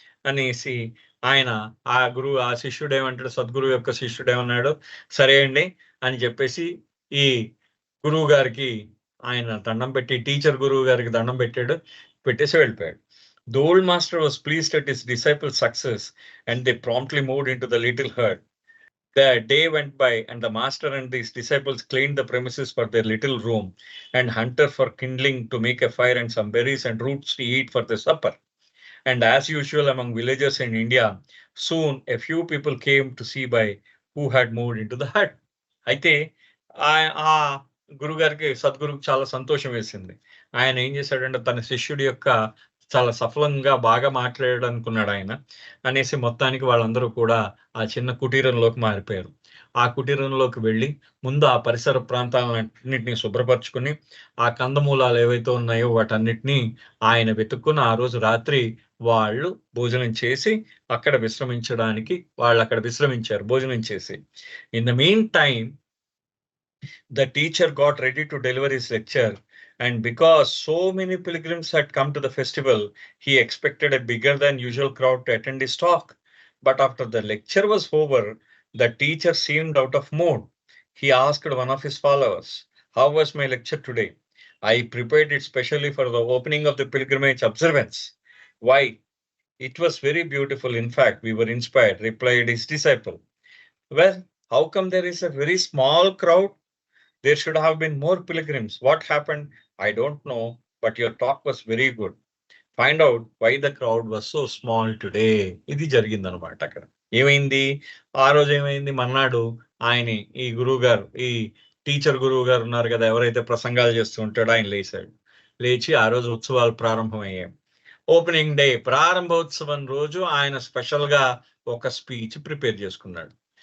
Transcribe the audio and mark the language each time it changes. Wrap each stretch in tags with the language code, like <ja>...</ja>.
<te>అనేసి ఆయన ఆ శిష్యుడు ఏమంటాడు, సద్గురువు యొక్క శిష్యుడు ఏమన్నాడు, సరే అండి అని చెప్పేసి ఈ గురువు గారికి ఆయన దండం పెట్టి, టీచర్ గురువు గారికి దండం పెట్టేసి వెళ్ళిపోయాడు.</te> <en>The old master was pleased at his disciples' success and they promptly moved into the little hut. The day went by and the master and his disciples cleaned the premises for their little room and hunted for kindling to make a fire and some berries and roots to eat for the supper. And as usual among villagers in India, soon a few people came to see by who had moved into the hut.</en> <te>అయితే ఆ గురుగారికి సద్గురుకు చాలా సంతోషం వేసింది. ఆయన ఏం చేశాడంటే, తన శిష్యుడి యొక్క చాలా సఫలంగా బాగా మాట్లాడాడు అనుకున్నాడు ఆయన అనేసి, మొత్తానికి వాళ్ళందరూ కూడా ఆ చిన్న కుటీరంలోకి మారిపోయారు. ఆ కుటీరంలోకి వెళ్ళి ముందు ఆ పరిసర ప్రాంతాలన్నిటిని శుభ్రపరచుకుని, ఆ కందమూలాలు ఏవైతే ఉన్నాయో వాటన్నిటిని ఆయన వెతుక్కుని ఆ రోజు రాత్రి వాళ్ళు భోజనం చేసి అక్కడ విశ్రమించడానికి వాళ్ళక్కడ విశ్రమించారు భోజనం చేసి.</te> <en>In the meantime the teacher got ready to deliver his lecture, and because so many pilgrims had come to the festival, he expected a bigger than usual crowd to attend his talk. But after the lecture was over, the teacher seemed out of mood. He asked one of his followers, "How was my lecture today? I prepared it specially for the opening of the pilgrimage observance." "Why? It was very beautiful. In fact, we were inspired," replied his disciple. "Well, how come there is a very small crowd? There should have been more pilgrims. What happened? I don't know, but your talk was very good. Find out why the crowd was so small today."</en> <te>ఇది జరిగిందనమాట అక్కడ. ఏమైంది? ఆ రోజు ఏమైంది? మర్నాడు ఆయన్ని ఈ గురువుగారు, ఈ టీచర్ గురువుగారు ఉన్నారు కదా! ఎవరైతే ప్రసంగాలు చేస్తూ ఉంటాడో ఆయన లేచాడు. లేచి ఆ రోజు ఉత్సవాలు ప్రారంభమయ్యాయి. ఓపెనింగ్ డే ప్రారంభోత్సవం రోజు ఆయన స్పెషల్‌గా ఒక స్పీచ్ ప్రిపేర్ చేసుకున్నాడు.</te>